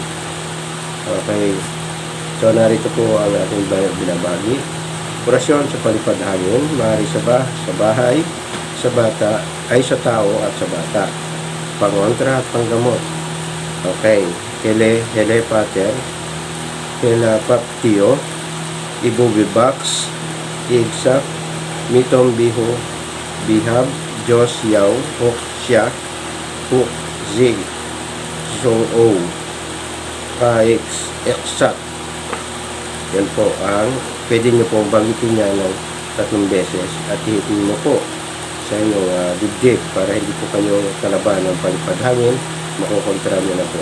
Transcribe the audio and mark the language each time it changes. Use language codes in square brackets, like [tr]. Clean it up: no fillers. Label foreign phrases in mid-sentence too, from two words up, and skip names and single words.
[tl] Okay, so narito po ang ating binabagi. Orasyon sa palipad hangin, maaari sa bahay, sa bata, ay sa tao at sa bata. Pangontra at panggamot. Okay, hele pater, hela paptio, ibubibax, igsak, mitom biho, bihab, Diyos yaw, huk siya, huk zig, song o, exak. Yan po ang pwede nyo pong banggitin niya ng 3 beses at ihipin mo po sa inyong dibdib para hindi po kayo kalaban ng palipad hangin, makukontra nyo na po.